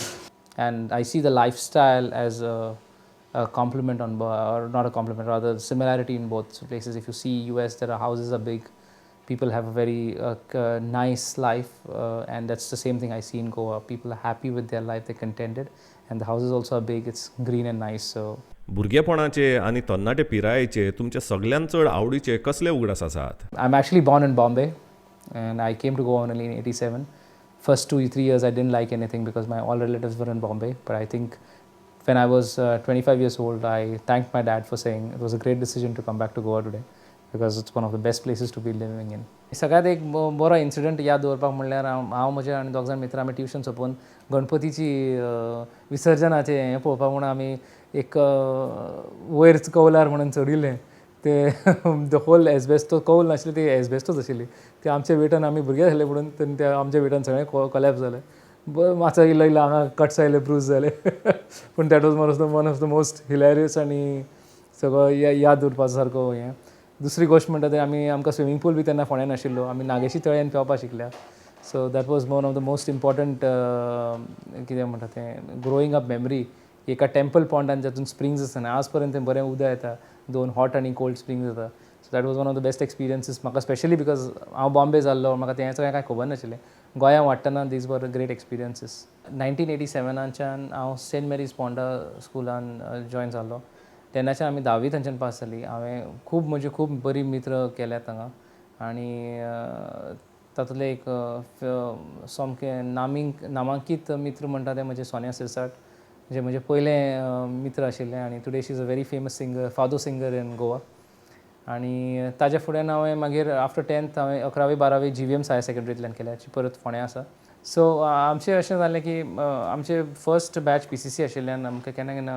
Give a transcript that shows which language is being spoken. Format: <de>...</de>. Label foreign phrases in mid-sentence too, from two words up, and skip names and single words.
<en>and I see the lifestyle as a compliment or not a compliment, rather similarity in both places. If you see US, there are houses are big, people have a very nice life, and that's the same thing I see in Goa. People are happy with their life, they're contented, and the houses also are big, it's green and nice. So</en> <kok>भुरगेपणाचे आनी तरणाटे पिरायेचे तुमचे सगळ्यांत चड आवडीचे कसले उगडास आसात?</kok> <en>I'm actually born in Bombay, and I came to Goa only in '87. First 2-3 years I didn't like anything because my all relatives were in Bombay, but I think when I was 25 years old, I thanked my dad for saying it was a great decision to come back to Goa today, because it's one of the best places to be living in.</en> <kok>सगळ्यात एक बरो इन्सिडंट याद दवरपाक म्हणल्यार हांव म्हजे आनी 2 जाण मित्र आमी ट्युशन सोंपोवन गणपतीची विसर्जनाचें हें पळोवपाक म्हणून आमी एक वयर कौलार म्हणून चडिल्लें. ते</kok> <en>the whole asbestos</en> <kok>कौल नाशिल्ली, ती एसबेस्टोच आशिल्ली. ते आमच्या वेटान आमी भुरगे जाले म्हणून ते आमच्या वेटान सगळें कोलॅप्स जालें. मातसो इल्लो इल्लो हांगा कट्स आयले, ब्रूज जाले. पूण</kok> <en>that was one of the most hilarious</en> <kok>आनी सगळो याद उरपाचो सारको हें. दुसरी गोश्ट म्हणटा ते आमकां</kok> <en>swimming pool</en> <kok>बी तेन्ना फोंड्या नाशिल्लो. आमी नागेशी तळ्यान पेंवपाक शिकल्या.</kok> <en>so that was one of the most important</en> <kok>कितें म्हणटा तें</kok> <en>growing up memory.</en> <kok>एका टेंपल पॉंडान जातून स्प्रिंग्स आसता आनी आज पर्यंत तें बरें उदक येता. 2 हॉट आनी</kok> <en>cold springs</en> <kok>जाता.</kok> <en>so that was one of the best experiences</en> <kok>म्हाका,</kok> <en>specially because</en> <kok>हांव बॉम्बे जाल्लो, म्हाका तें सगळें कांय खबर नाशिल्लें. गोंयांत वाडटना</kok> <en>these were great experiences.</en> <kok>1987च्यान हांव सेंट मेरीज पोंडा स्कुलान जॉयन जाल्लो. तेन्नाच्यान आमी 10वी थंयच्यान पास जालीं. हांवें खूब बरीं मित्र केल्यात हांगा, आनी तातूंतले एक सामकें नामांकीत मित्र म्हणटा ते म्हजे सोन्या सिरसाट, जे म्हजे पयले मित्र आशिल्ले, आनी</kok> <en>today she is a very famous singer, fado singer in Goa.</en> <kok>आनी ताजे फुडें हांवें मागीर</kok> <en>after 10th</en> <kok>हांवें 11वी 12वी GVMS हायर सेकंडरींतल्यान केल्या, जी परत फोंड्या आसा. सो आमचें अशें जालें की आमचें</kok> <en>first batch</en> <kok>PCC आशिल्ल्यान आमकां केन्ना केन्ना</kok>